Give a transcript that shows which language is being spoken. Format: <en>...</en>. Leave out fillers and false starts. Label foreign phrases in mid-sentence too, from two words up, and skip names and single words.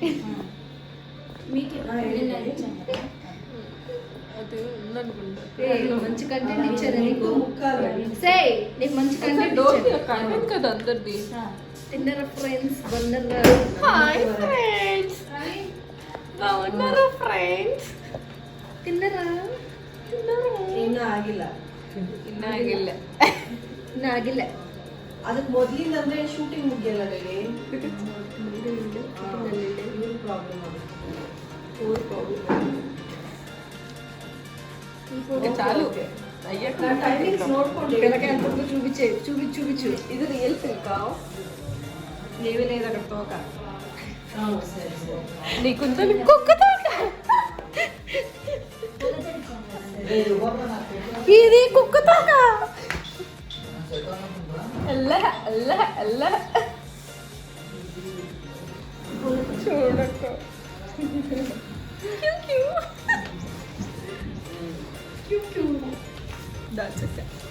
<te>అది ఉందనుకుంటా. మంచి కంటెంట్ ఇచ్చారు నీకు. నీకు మంచి కంటెంట్ కంటెంట్ కదా అందరిది. తిన్నరా ఫ్రెండ్స్? బాగున్నారా? హాయ్ ఫ్రెండ్స్, బాగున్నారా ఫ్రెండ్ಸ್? తిన్నరా?</te> <kn>ಇನ್ನೂ ಆಗಿಲ್ಲ. ಇನ್ನಾಗಿಲ್ಲ. ಅದಕ್ಕೆ ಮೊದಲಿಂದಂದ್ರೆ ಶೂಟಿಂಗ್ ಮುಗಿಯಲ್ಲ ಬೇರೆ.</kn> <te>చాలు</te> <kn>ಟೈಮಿಂಗ್ಸ್ ನೋಡ್ಕೊಂಡು</kn> <te>చూపించు. ఇది</te> <en>real silk?</en> <te>ఏమీ లేదు అక్కడ తోక.</te> <kn>ಸರಿ</kn> <te>నీకుందా కుక్క తోక? ఇది కుక్క తోక. చూడక్క దాచేసా.</te>